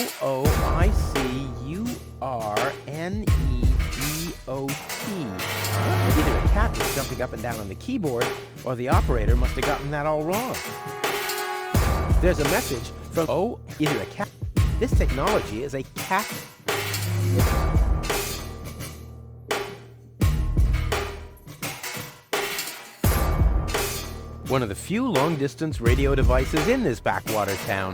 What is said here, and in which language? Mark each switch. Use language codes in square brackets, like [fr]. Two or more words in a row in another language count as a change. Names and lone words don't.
[en] O-O-I-C-U-R-N-E-D-O-T. Either a cat was jumping up and down on the keyboard, or the operator must have gotten that all wrong. There's a message from either a cat. This technology is a cat. One of the few long-distance radio devices in this backwater town.